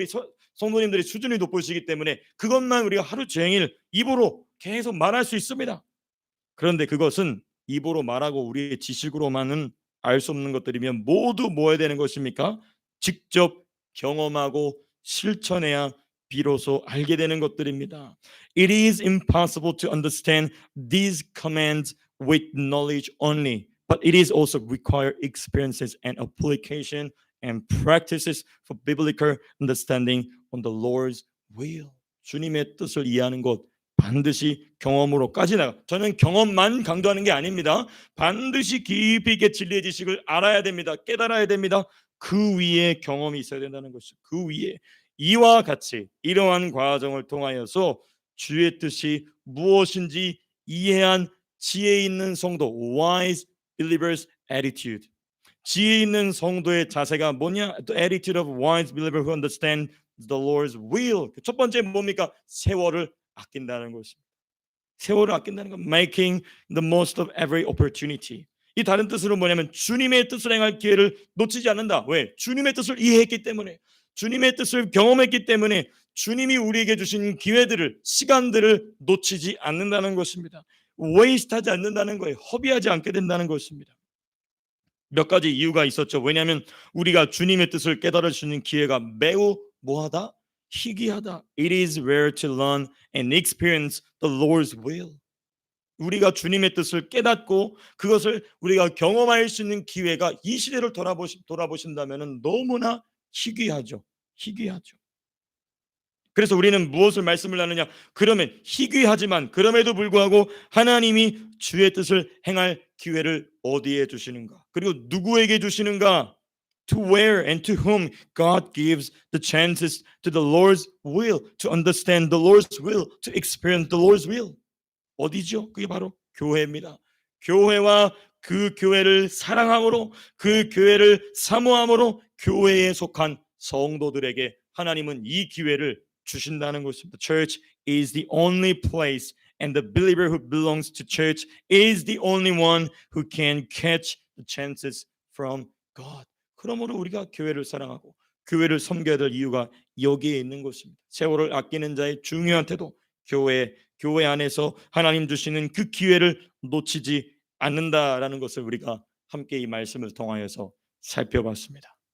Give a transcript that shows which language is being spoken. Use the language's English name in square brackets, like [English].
[Korean] 우리 성도님들의 수준이 높으시기 때문에 그것만 우리가 하루 종일 입으로 계속 말할 수 있습니다. 그런데 그것은 입으로 말하고 우리의 지식으로만은 알 수 없는 것들이면 모두 뭐해야 되는 것입니까? 직접 경험하고 실천해야 비로소 알게 되는 것들입니다. [English] It is impossible to understand these commands with knowledge only, but it is also require experiences and application and practices for biblical understanding on the Lord's will. [Korean] 주님의 뜻을 이해하는 것 반드시 경험으로까지 나가. 저는 경험만 강조하는 게 아닙니다. 반드시 깊이 있게 진리의 지식을 알아야 됩니다. 깨달아야 됩니다. 그 위에 경험이 있어야 된다는 것이죠. 그 위에 이와 같이 이러한 과정을 통하여서 주의 뜻이 무엇인지 이해한 지혜 있는 성도, [English] wise believers attitude. [Korean] 지혜 있는 성도의 자세가 뭐냐? [English] The attitude of wise believer who understand the Lord's will. [Korean] 첫 번째 뭡니까? 세월을 아낀다는 것입니다. 세월을 아낀다는 건 [English] making the most of every opportunity. [Korean] 이 다른 뜻으로 뭐냐면 주님의 뜻을 행할 기회를 놓치지 않는다. 왜? 주님의 뜻을 이해했기 때문에, 주님의 뜻을 경험했기 때문에 주님이 우리에게 주신 기회들을, 시간들을 놓치지 않는다는 것입니다. 웨이스트하지 않는다는 거예요. 허비하지 않게 된다는 것입니다. 몇 가지 이유가 있었죠. 왜냐하면 우리가 주님의 뜻을 깨달을 수 있는 기회가 매우 뭐하다? 희귀하다. [English] It is rare to learn and experience the Lord's will. [Korean] 우리가 주님의 뜻을 깨닫고 그것을 우리가 경험할 수 있는 기회가 이 시대를 돌아보신다면 너무나 희귀하죠. 그래서 우리는 무엇을 말씀을 하느냐? 그러면 희귀하지만 그럼에도 불구하고 하나님이 주의 뜻을 행할 기회를 어디에 주시는가? 그리고 누구에게 주시는가? [English] To where and to whom God gives the chances to the Lord's will, to understand the Lord's will, to experience the Lord's will. [Korean] 어디죠? 그게 바로 교회입니다. 교회와 그 교회를 사랑함으로, 그 교회를 사모함으로 교회에 속한 성도들에게 하나님은 이 기회를 주신다는 것입니다. [English] Church is the only place and the believer who belongs to church is the only one who can catch the chances from God. [Korean] 그러므로 우리가 교회를 사랑하고 교회를 섬겨야 될 이유가 여기에 있는 것입니다. 세월을 아끼는 자의 중요한 태도, 교회 안에서 하나님 주시는 그 기회를 놓치지 않는다라는 것을 우리가 함께 이 말씀을 통하여서 살펴봤습니다.